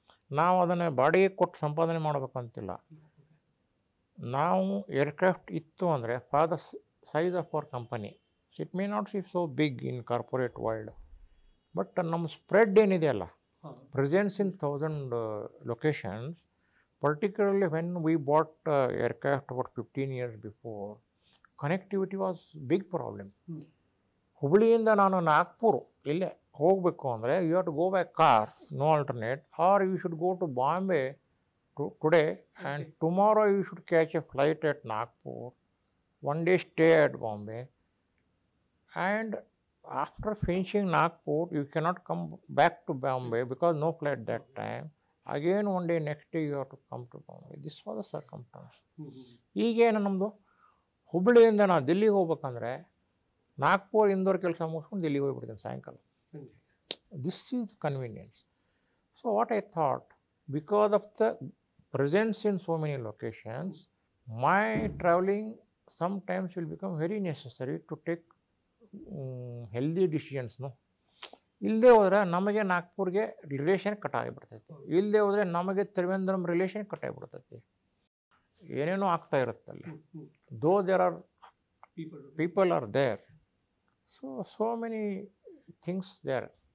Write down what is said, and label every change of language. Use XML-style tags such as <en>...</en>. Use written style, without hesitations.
<kn>ನಾವು ಅದನ್ನು ಬಾಡಿಗೆ ಕೊಟ್ಟು ಸಂಪಾದನೆ ಮಾಡಬೇಕಂತಿಲ್ಲ. ನಾವು ಏರ್ಕ್ರಾಫ್ಟ್ ಇತ್ತು ಅಂದರೆ</kn> <en>for the size of our company, it may not see so big in corporate world, but</en> <kn>ನಮ್ಮ ಸ್ಪ್ರೆಡ್ ಏನಿದೆಯಲ್ಲ,</kn> <en>Presence in 1000 locations, particularly when we bought aircraft about 15 years before, connectivity was big problem.</en> <kn>ಹುಬ್ಳಿಯಿಂದ ನಾನು ನಾಗ್ಪುರ್ ಇಲ್ಲೇ ಹೋಗಬೇಕು ಅಂದರೆ</kn> <en>You have to go by car, no alternate, or you should go to Bombay today and tomorrow you should catch a flight at Nagpur, 1 day stay at Bombay, and after finishing Nagpur you cannot come back to Bombay because no flight that time. Again 1 day next day you have to come to Bombay. This was the circumstance.</en> <kn>ಈಗೇನು ನಮ್ಮದು ಹುಬ್ಬಳ್ಳಿಯಿಂದ ನಾವು ದಿಲ್ಲಿಗೆ ಹೋಗ್ಬೇಕಂದ್ರೆ ನಾಗ್ಪುರ್ ಇಂದೋರ್ ಕೆಲಸ ಮುಗಿಸ್ಕೊಂಡು ದಿಲ್ಲಿಗೆ ಹೋಗ್ಬಿಡ್ತೀನಿ ಸಾಯಂಕಾಲ.</kn> <en>This is convenience. So what I thought, because of the presence in so many locations, my traveling sometimes will become very necessary to take healthy decisions.</en> <kn>No, ಇಲ್ಲದೆ ಹೋದರೆ ನಮಗೆ ನಾಗ್ಪುರ್ಗೆ ರಿಲೇಷನ್ ಕಟ್ ಆಗಿಬಿಡ್ತೈತಿ, ಇಲ್ಲದೆ ಹೋದರೆ ನಮಗೆ ತ್ರಿವೇಂದ್ರಂ ರಿಲೇಷನ್ ಕಟ್ ಆಗಿಬಿಡ್ತೈತಿ, ಏನೇನೋ ಆಗ್ತಾ ಇರುತ್ತಲ್ಲಿ.</kn> <en>Though there are people are there, so many things there.</en>